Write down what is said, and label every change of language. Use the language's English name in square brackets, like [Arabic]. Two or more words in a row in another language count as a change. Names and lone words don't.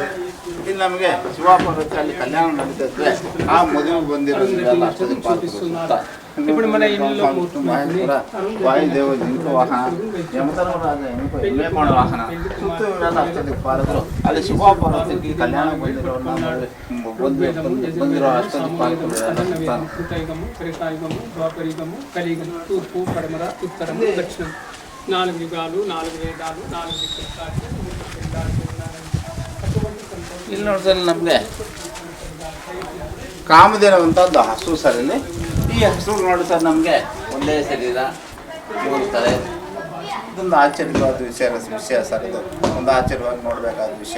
[Kannada] ಇಲ್ಲಿ ನಮಗೆ ಶಿವ ಪಾರ್ವತಿ ಅಲ್ಲಿ ಕಲ್ಯಾಣ ನಡೀತಿದ್ರೆ ಆ ಮದುವೆ ಬಂದಿರೋದ್ರೆಲ್ಲ ಅಷ್ಟದಿಕ್ಪಾಲಕರು. ವಾಯುದೇವ ಜಿಂಕು ವಾಹನ, ಯಮಧರ್ಮರಾಜ ಎಮ್ಮೆ ಮಾಡೋ ವಾಹನ, ಸುತ್ತ ಇವರೆಲ್ಲ ಅಷ್ಟದಿಕ್ಪಾಲಕರು. ಅಲ್ಲಿ ಶಿವ ಪಾರ್ವತಿಗೆ ಕಲ್ಯಾಣ ಬಂದಿರೋ ಅಷ್ಟದಿಕ್ಪಾಲಕರು. [Telugu] తూర్పు పడమర ఉత్తరము దక్షిణం 4 యుగాలు 4 వేదాలు 4 దిక్కులు. [Kannada] ಇಲ್ಲಿ ನೋಡ್ತಾರೆ ನಮಗೆ ಕಾಮಧೇನು ಅಂತ ಒಂದು ಹಸು ಸರ್. ಇಲ್ಲಿ ಈ ಹಸು ನೋಡಿ ಸರ್, ನಮಗೆ ಒಂದೇ ಶರೀರ ಹೋಗ್ತಾರೆ. ಇದೊಂದು ಆಶ್ಚರ್ಯವಾದ ವಿಷಯ ಸರ್. ಇದು ಒಂದು ಆಶ್ಚರ್ಯವಾಗಿ ನೋಡಬೇಕಾದ ವಿಷಯ.